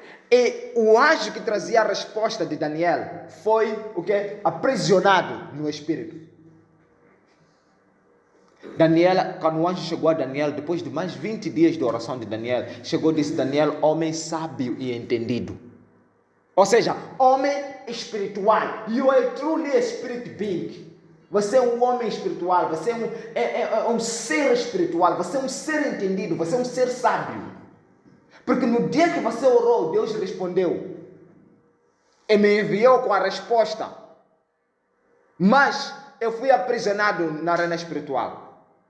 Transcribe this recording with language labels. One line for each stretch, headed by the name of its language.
Portuguese: E o anjo que trazia a resposta de Daniel foi o quê? Aprisionado no Espírito. Daniel, quando o anjo chegou a Daniel, depois de mais 20 dias de oração de Daniel, chegou e disse, Daniel, homem sábio e entendido. Ou seja, homem espiritual.
English: You are truly a spirit being.
Portuguese: Você é um homem espiritual, você é um ser espiritual, você é um ser entendido, você é um ser sábio. Porque no dia que você orou, Deus respondeu e me enviou com a resposta. Mas eu fui aprisionado na arena espiritual.